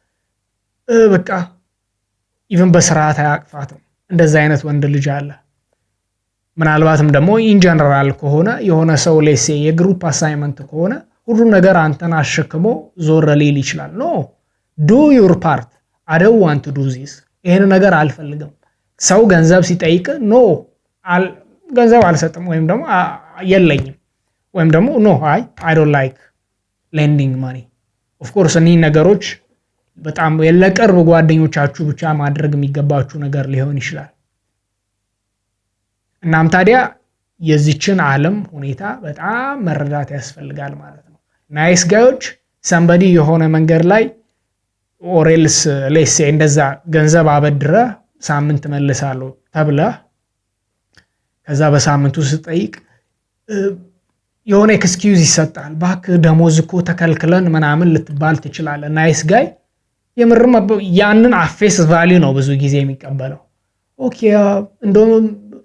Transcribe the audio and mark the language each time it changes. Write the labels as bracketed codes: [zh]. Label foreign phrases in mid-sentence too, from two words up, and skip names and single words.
[am] በቃ ኢቭን በስርዓት አያቅፋትም። እንደዛ አይነት ወንድ ልጅ አለ። ምናልባትም ደግሞ [en] in general [am] ከሆነ የሆነ ሰው ሌሴ የግሩፕ አሳይመንት ከሆነ ሁሉ ነገር አንተን አሸክሞ ዞር ሊል ይችላል። [en] no do your part I don't want to do this [am] ይሄን ነገር አልፈልግም። ሰው ገንዘብ ሲጠይቅ ኖ ገንዘብ አልሰጥም ወይም ደግሞ የለኝም ወይም ደግሞ ኖ [en] I don't like lending money of course [am] እነዚህ ነገሮች በጣም የለቀርብ ጓደኞቻችሁ ብቻ ማድረግ የሚገባችሁ ነገር ሊሆን ይችላል። እናም ታዲያ የዚችን ዓለም ሁኔታ በጣም መረዳት ያስፈልጋል ማለት ነው። [en] nice guys [am] somebody የሆነ መንገድ ላይ ኦሬልስ ሌሴ እንደዛ ገንዘብ አበድረ ሳምንት መልሳለሁ ተብለ ከዛ በሳምንቱ ስጠይቅ የሆነ ኤክስኪዩዝ ይሰጣል። ባክ ደሞዝ እኮ ተከልክለን ምናምን ልትባል ትችላለህ። [en] nice guy [am] የምርም ያንን [en] face value [am] ነው ብዙ ጊዜ የሚቀበለው። ኦኬ እንደውም